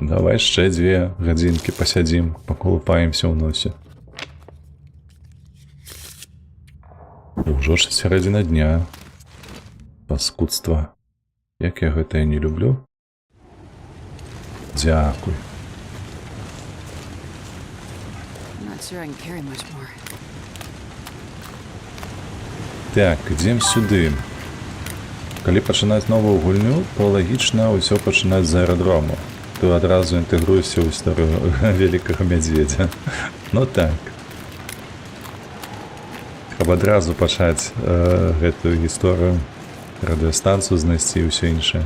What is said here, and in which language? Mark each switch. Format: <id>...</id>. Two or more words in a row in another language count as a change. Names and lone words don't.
<be>Давай яшчэ 2 гадзінкі пасядзім, паколупаемся ў носе. Ужо ж сярэдзіна дня. Паскудства. Як я гэта не люблю. Дзякуй.</be> <en>I'm not sure I can carry much more.</en> <be>Так, ідзем сюды. Калі пачынаць новую гульню, то лагічна ўсё пачынаць з аэрадрому. Ты адразу інтэгруешся ў гісторыю вялікага мядзведзя. Ну так. Каб адразу пачаць гэтую гісторыю, радыёстанцыю знайсці і ўсё іншае.</be>